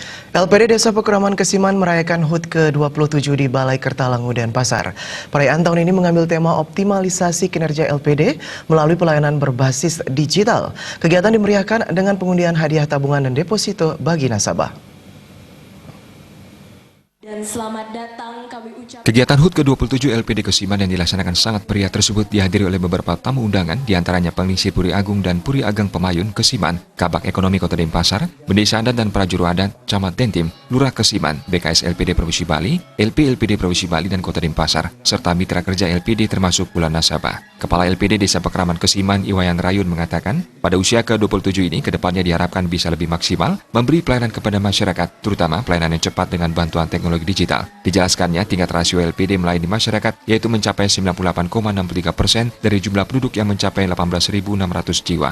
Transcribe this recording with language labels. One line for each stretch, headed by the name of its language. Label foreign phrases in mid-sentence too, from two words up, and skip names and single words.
Indonesian: LPD Desa Pekeraman Kesiman merayakan HUT ke-27 di Balai Kertalangu Denpasar. Perayaan tahun ini mengambil tema optimalisasi kinerja LPD melalui pelayanan berbasis digital. Kegiatan dimeriahkan dengan pengundian hadiah tabungan dan deposito bagi nasabah. Dan selamat datang kami ucapkan. Kegiatan HUT ke-27 LPD Kesiman yang dilaksanakan sangat meriah tersebut dihadiri oleh beberapa tamu undangan, diantaranya Penglisir Puri Agung dan Puri Ageng Pemayun Kesiman, Kabak Ekonomi Kota Denpasar, Bendesa Adat dan Prajuru Adat, Camat Dentim, Lurah Kesiman, BKS LPD Provinsi Bali, LPD Provinsi Bali dan Kota Denpasar, serta mitra kerja LPD termasuk pula nasabah. Kepala LPD Desa Pekeraman Kesiman Iwayan Rayun mengatakan, pada usia ke-27 ini kedepannya diharapkan bisa lebih maksimal memberi pelayanan kepada masyarakat, terutama pelayanan yang cepat dengan bantuan teknologi digital. Dijelaskannya, tingkat rasio LPD melayani masyarakat yaitu mencapai 98,63% dari jumlah penduduk yang mencapai 18.600 jiwa.